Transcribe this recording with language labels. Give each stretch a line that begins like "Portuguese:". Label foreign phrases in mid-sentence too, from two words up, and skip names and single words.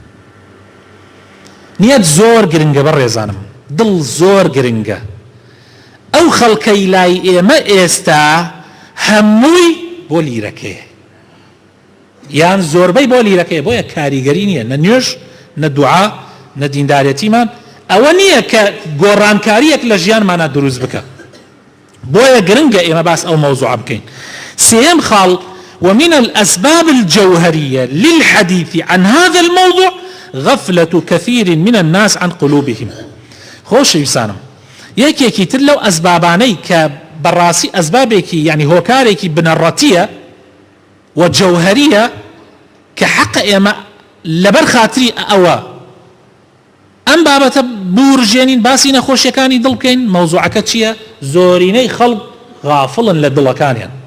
Central Kurdish: نیەت زۆر گرنگە بەڕێزانم دڵ زۆر گرنگە ئەو خەڵکەی لای ئێمە ئێستا هەمووی بۆ لیرەکەیە یان زۆربەی بۆ لیرەکەیە بۆیە کاریگەری نییە نە نوێژ نە دوعا نە دیندارەتیمان ئەوە نییە کە گۆڕانکاریەک لە ژیانمانە دروست بکە بۆیە گرنگە ئێمە باس ئەو مەوزوعە بکەین سێم خاڵ
Arabic: ومن الأسباب الجوهرية للحديث عن هذا الموضوع غفلة كثير من الناس عن قلوبهم
Central Kurdish: خوش يسانم یەکێکی تر لەو ئەسبابانەی کە بەڕاستی ئەسبابێکی یعنی هۆکارێکی بنەڕەتیە و جەوهەریە کە حەق ئێمە لەبەر خاتری ئەوە ئەم بابەتە بورژێنین باسی نەخۆشیەکانی دڵ بکەین مەوزوعەکە چییە زۆرینەی خەڵک غافڵن لە دڵەکانیان